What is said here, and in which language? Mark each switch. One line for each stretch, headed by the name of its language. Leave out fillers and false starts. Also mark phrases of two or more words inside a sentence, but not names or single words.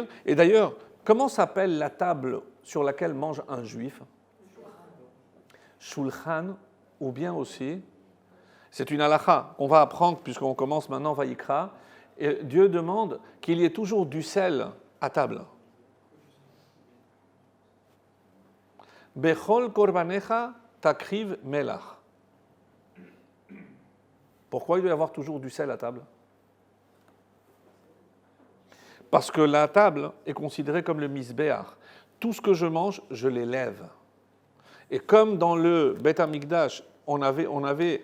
French: Et d'ailleurs, comment s'appelle la table sur laquelle mange un juif? Shulchan, ou bien aussi, c'est une halakha qu'on va apprendre puisqu'on commence maintenant Vayikra, Et Dieu demande qu'il y ait toujours du sel à table.
Hebrew: בכל קרבנך תקריב מלח.
French: Pourquoi il doit y avoir toujours du sel à table? Parce que la table est considérée comme le misbéach. Tout ce que je mange, je l'élève. Et comme dans le Beth Amikdash, on avait...